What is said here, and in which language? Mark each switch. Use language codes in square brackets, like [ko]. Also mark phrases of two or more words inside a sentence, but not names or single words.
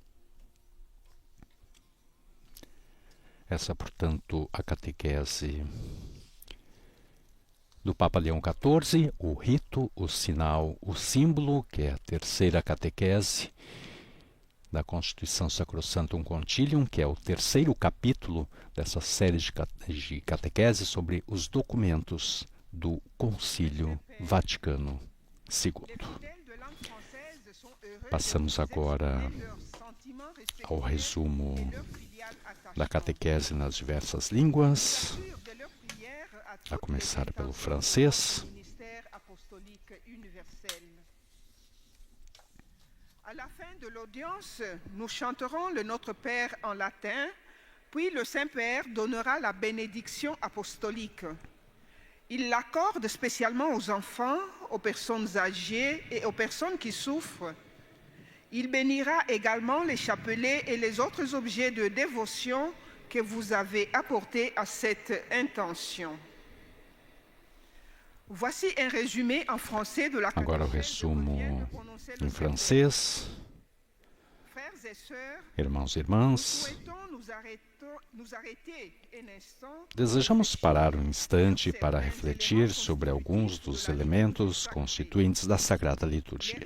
[pt] Essa, portanto, a catequese do Papa Leão XIV, o rito, o sinal, o símbolo, que é a terceira catequese da Constituição Sacrosanctum Concilium, que é o terceiro capítulo dessa série de catequeses sobre os documentos do Concílio Vaticano II. Passamos agora ao resumo da catequese nas diversas línguas, a começar pelo francês. [fr] À la fin de l'audience, nous chanterons le Notre Père en latin, puis le Saint-Père donnera la bénédiction apostolique. Il l'accorde spécialement aux enfants, aux personnes âgées et aux personnes qui souffrent. Il bénira également les chapelets et les autres objets de dévotion que vous avez apportés à cette intention. Voici un résumé en français de la [pt] Agora o resumo em francês. Irmãos e irmãs, desejamos parar um instante para refletir sobre alguns dos elementos constituintes da Sagrada Liturgia.